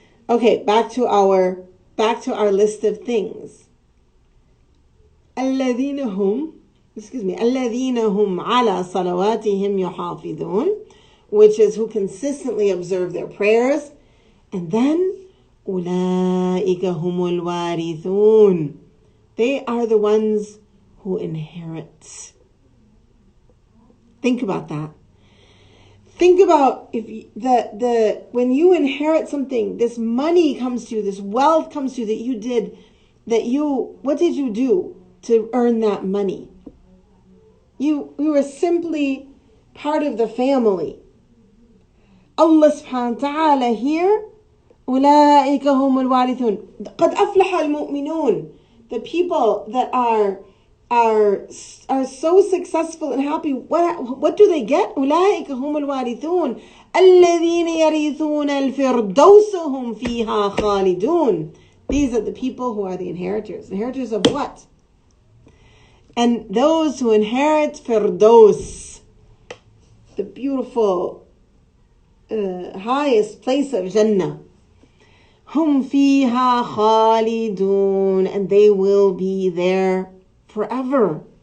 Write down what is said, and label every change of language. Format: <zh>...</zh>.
<en>Okay, back to our list of things.</en> <ar>الذين هم على صلواتهم يحافظون,</ar> <en>which is who consistently observe their prayers. And then</en> <ar>أولئك هم الوارثون.</ar> <en>They are the ones who inherit. Think about that. Think about if when you inherit something, this money comes to you, this wealth comes to you what did you do to earn that money? You were simply part of the family. Allah subhanahu wa ta'ala here,</en> <ar>أولئك هم الوارثون. قد أفلح المؤمنون.</ar> <en>The people that are so successful and happy, what do they get?</en> <ar>أولئك هم الوارثون الذين يرثون الفردوس هم فيها خالدون.</ar> <en>These are the people who are the inheritors. Inheritors of what? And those who inherit Firdaus, the beautiful highest place of Jannah.</en> <ar>Hum fiha khalidun,</ar> <en>and they will be there forever.</en>